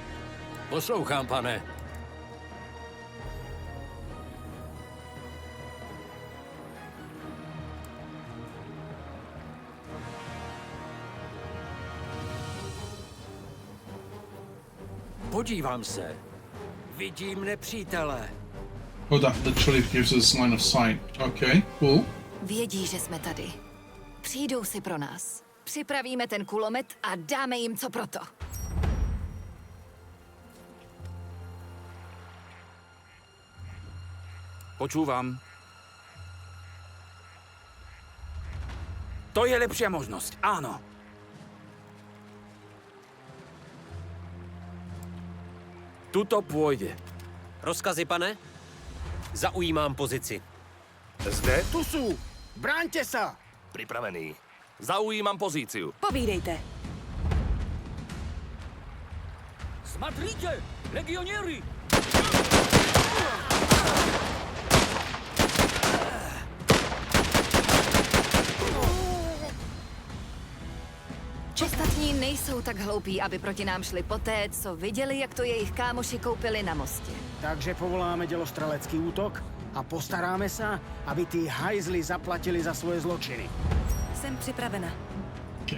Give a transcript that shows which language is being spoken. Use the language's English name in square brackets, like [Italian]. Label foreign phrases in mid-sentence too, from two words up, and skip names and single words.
[Czech] Poslouchám, pane. Podívám se. Vidím nepřítele. [English] Oh, that literally gives us line of sight. Okay, cool. [Czech] Vědí, že jsme tady. Přijdou si pro nás. Připravíme ten kulomet a dáme jim co proto. [Slovak] Počúvam. To je lepšia možnosť, áno. Tuto pôjde. [Czech] Rozkazy, pane? Zaujímám pozici. Zde? [Slovak] Tu sú! Bráňte sa! Pripravený. Zaujímam pozíciu. [Czech] Povídejte. [Russian] Смотрите, legioniery! [Czech] Ostatní nejsou tak hloupí, aby proti nám šli poté, co viděli, jak to jejich kámoši koupili na mostě. [Slovak] Takže povoláme dělostrelecký útok a postaráme sa, aby tí hajzli zaplatili za svoje zločiny. [Czech] Jsem připravena. Okay.